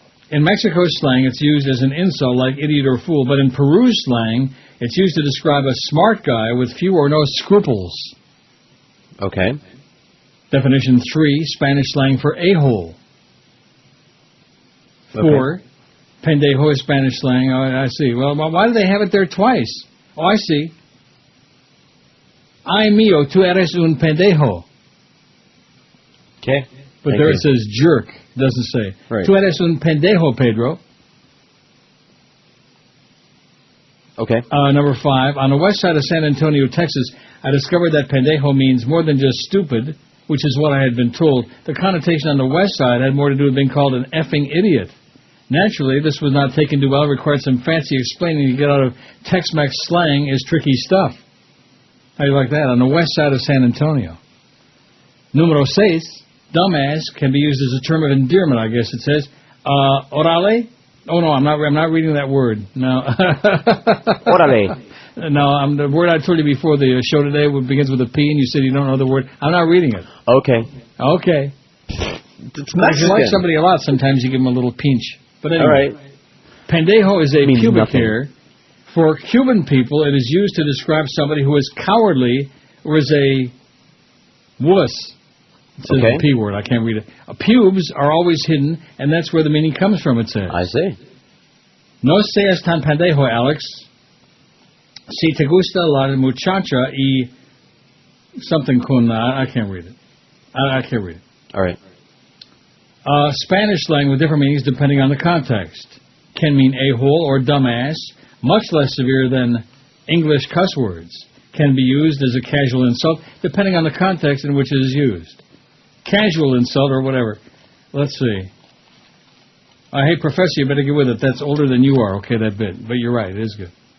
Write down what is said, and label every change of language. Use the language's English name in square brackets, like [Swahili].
[English] In Mexico slang, it's used as an insult like idiot or fool, but in Peru slang, it's used to describe a smart guy with few or no scruples. Okay. Definition 3, Spanish slang for a-hole. 4, pendejo is Spanish slang. Oh, I see. Well, why do they have it there twice? Oh, I see. [Spanish] Ay mío, tú eres un pendejo. [English] Okay. But there it says jerk. It doesn't say. Right. [Spanish] Tú eres un pendejo, Pedro. [English] Okay. Number 5. On the west side of San Antonio, Texas, I discovered that pendejo means more than just stupid, which is what I had been told. The connotation on the west side had more to do with being called an effing idiot. Naturally, this was not taken too well. It required some fancy explaining to get out of Tex-Mex slang is tricky stuff. How do you like that? On the west side of San Antonio. Numero 6, dumbass can be used as a term of endearment, I guess it says. Orale? Oh, no, I'm not reading that word. No. [Spanish] Orale. [English] No, the word I told you before the show today begins with a P, and you said you don't know the word. I'm not reading it. Okay. Okay. It's If you like somebody a lot, sometimes you give them a little pinch. But anyway, all right. Pendejo is a pubic nothing. hair. For Cuban people, it is used to describe somebody who is cowardly or is a wuss. It says the P word. I can't read it. Pubes are always hidden, and that's where the meaning comes from, it says. I see. [Spanish] No seas tan pendejo, Alex. Si te gusta la muchacha y something con... [English] I can't read it. I can't read it. All right. Spanish slang with different meanings depending on the context. Can mean a-hole or dumbass, much less severe than English cuss words. Can be used as a casual insult depending on the context in which it is used. Casual insult or whatever. Let's see. Hey, Professor, you better get with it. That's older than you are, okay, that bit. But you're right, it is good.